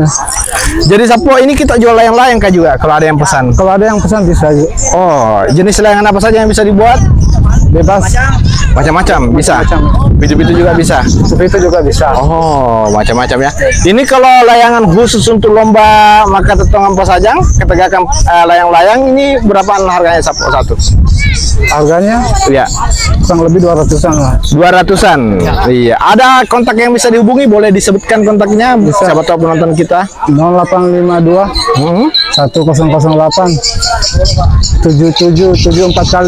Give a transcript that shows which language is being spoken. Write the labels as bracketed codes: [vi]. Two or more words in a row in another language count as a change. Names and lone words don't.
[id] Jadi Sapo ini kita jual layang-layang kah juga kalau ada yang pesan? Kalau ada yang pesan bisa aja. Oh, jenis layangan apa saja yang bisa dibuat? Bebas. Macam-macam bisa. Bitu-bitu juga bisa. Seperti itu juga bisa. Oh, macam-macam ya. Ini kalau layangan khusus untuk lomba maka tetongan Pasajang, ketegakan layang-layang ini berapaan harganya Sapo satu? Harganya Iya, kurang lebih 200-an lah. 200-an. Iya. Ada kontak yang bisa dihubungi? Boleh disebutkan kontaknya? Siapa tahu penonton kita. 0852 1008 7774 kali.